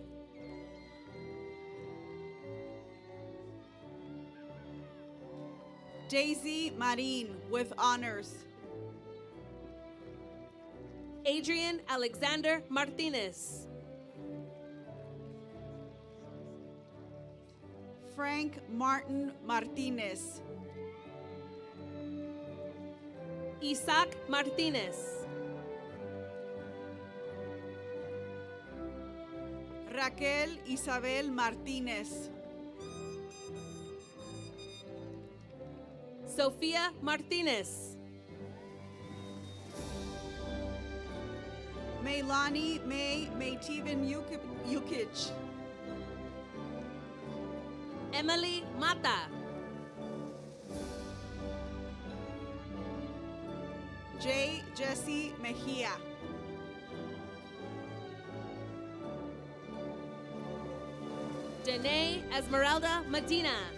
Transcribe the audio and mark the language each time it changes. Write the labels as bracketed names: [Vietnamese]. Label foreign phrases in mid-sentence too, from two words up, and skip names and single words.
[English] Daisy Marin with honors. Adrian Alexander Martinez. Frank Martin Martinez. Isaac Martinez. Raquel Isabel Martinez. Sofia Martinez. Maylani May Maytivan Yukich. Emily Mata. J. Jesse Mejia. Danae Esmeralda Medina.